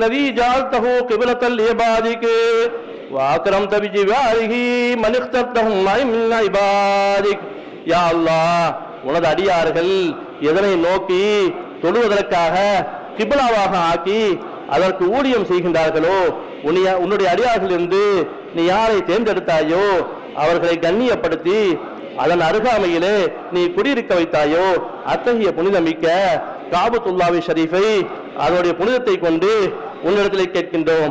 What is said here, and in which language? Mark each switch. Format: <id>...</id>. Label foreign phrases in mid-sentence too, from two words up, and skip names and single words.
<ar>جعلته قبلة لعبادك وأكرمت بجواره من اخترتهم من عبادك.</ar> <ta>யா அல்லாஹ், உனது அடியார்கள் எதனை நோக்கி தொழுவதற்காக கிப்லாவாக ஆக்கி அதற்கு ஊழியம் செய்கின்றார்களோ, உன்னுடைய அடியார்கள் இருந்து நீ யாரை தேர்ந்தெடுத்தாயோ அவர்களை கண்ணியப்படுத்தி அதன் அருகாமையிலே நீ குடியிருக்க வைத்தாயோ, அத்தகைய புனிதமிக்க காபத்துல்லாஹி ஷரீஃபை அதனுடைய புனிதத்தை கொண்டு உன்னிடத்திலே கேட்கின்றோம்.</ta>